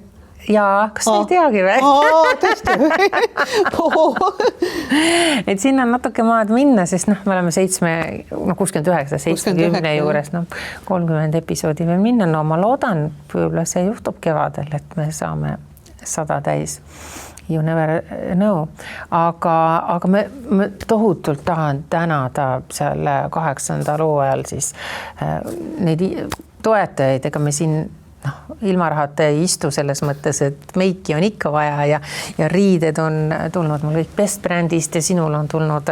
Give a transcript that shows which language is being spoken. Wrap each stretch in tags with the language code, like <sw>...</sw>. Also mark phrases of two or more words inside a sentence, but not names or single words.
<et>Jaa, kas ei teagi või? Tõesti või? Et sinna on natuke maad minna, sest me oleme 69, 70 juures, 30 episoodi veel minna. Ma loodan, võib-olla see juhtub kevadel, et me saame 100 täis.</et> <en>You never know.</en> <et>Aga me tohutult tahan tänada seal 8. hooajal siis neid toetajaid, ega me siin ilma rahata ei istu selles mõttes, et meiki on ikka vaja ja riided on tulnud mul kõik Best Brandist ja sinul on tulnud</et>